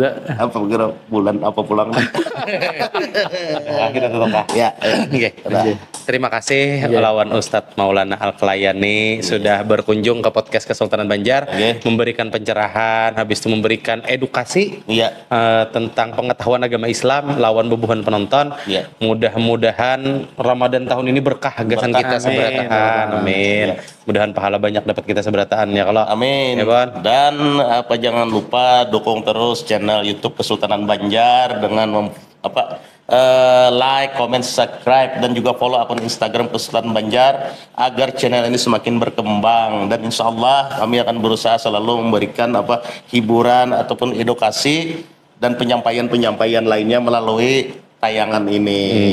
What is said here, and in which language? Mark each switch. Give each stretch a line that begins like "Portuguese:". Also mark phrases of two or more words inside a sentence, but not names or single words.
Banjar: apa kira bulan apa pulang?
Indonesian: Kita tutup ya.
Banjar: Terima kasih lawan Ustadz Maulana Al-Klayani sudah berkunjung ke podcast Kesultanan Banjar, memberikan pencerahan, habis itu memberikan edukasi tentang pengetahuan agama Islam lawan bubuhan penonton. Mudah-mudahan Ramadan tahun ini berkah gasan kita seberataan. Amin. Mudahan pahala banyak dapat kita seberataan ya kalau. Amin. Ya,
Indonesian: dan jangan lupa dukung terus channel YouTube Kesultanan Banjar dengan
English: like, comment, subscribe,
Indonesian: dan juga follow akun Instagram Kesultanan Banjar agar channel ini semakin berkembang, dan
Arabic: إن شاء الله
Indonesian: kami akan berusaha selalu memberikan hiburan ataupun edukasi dan penyampaian lainnya melalui tayangan ini.